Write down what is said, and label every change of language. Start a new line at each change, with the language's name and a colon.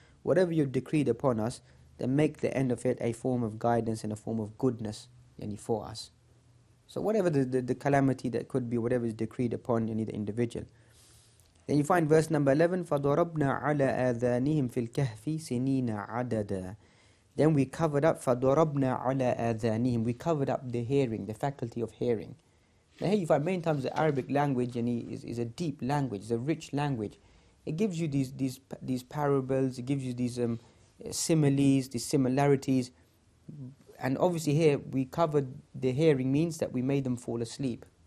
English: Whatever you decreed upon us, then make the end of it a form of guidance and a form of goodness for us. So whatever the calamity that could be, whatever is decreed upon the individual. Then you find verse number 11,
Arabic: فَضَرَبْنَا عَلَى آذَانِهِمْ فِي الْكَهْفِ سِنِينَ عَدَدًا.
English: Then we covered up,
Arabic: فَضَرَبْنَا عَلَى آذَانِهِمْ,
English: we covered up the hearing, the faculty of hearing. Now here you find many times the Arabic language is a deep language, it's a rich language. It gives you these parables, it gives you these similes, the similarities. And obviously here we covered the hearing means that we made them fall asleep.